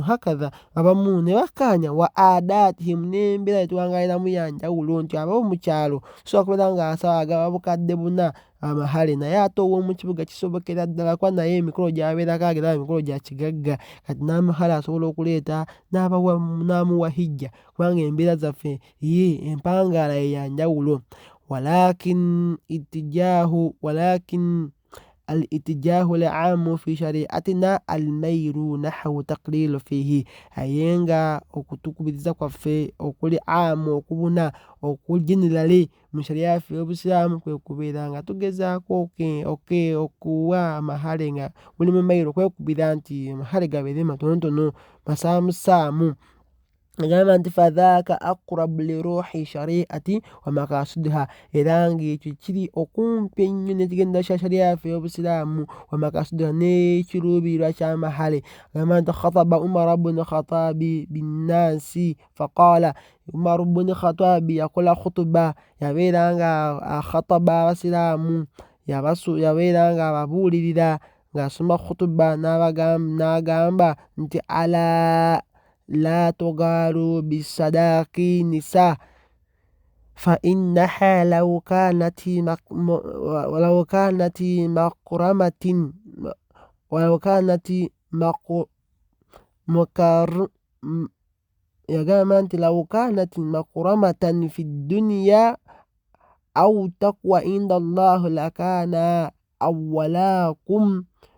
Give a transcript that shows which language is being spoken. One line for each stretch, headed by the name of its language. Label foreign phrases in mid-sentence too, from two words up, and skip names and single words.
Ganda: Hakadha abamu ne bakkaanya
Arabic: وعاداتهم,
Ganda: n'embeera gye tuwangaliramu ya njawulo, nti ab'omu mu kyalo osobola kubeera ng'asaba agaba bukadde 4 amahale, naye ate ow'omu kibuga kisobokera ddala kuba naye emikolo gy'abeerako ageraba emikolo gya kigagga, kati n'amahale asobola okuleeta n'amuwa hijja kubanga embeera zaffe empangaala ye ya njawulo.
Arabic: ولكن الاتجاه العام في شريعتنا الميسر نحو التقليل فيه,
Ganda: aye nga okutukubiriza kwaffe okuli aamu okubuna okuli generally mu sharia yaffe y'Obusiraamu kwe kubeera nga tugezaako okuwa amahale nga buli mu mayiro, kwekubira nti amahale gabeere matonotono masaamusaamu. Agamba nti
Arabic: فذاك أقرب لروح الشريعة ومقاصدها,
Ganda: era ng'ekyo kiri okumpi ennyo n'ekigendererwa kya sharia yaffe y'Obusiraamu,
Arabic: ومقاصدها
Ganda: n'ekiruubirirwa ky'amahale. Agamba nti
Arabic: خطب عمر بن الخطاب بالناس فقال عمر بن
Ganda: Khattabi yakola khutuba, yabeera nga akhataba abasiraamu, yabeera nga ababuulirira ng'asoma khutuba n'agamba nti
Arabic: ألا لا تغالوا بصداق النساء فإنها لو كانت مكرمة في الدنيا أو تقوى عند الله لكان أولاكم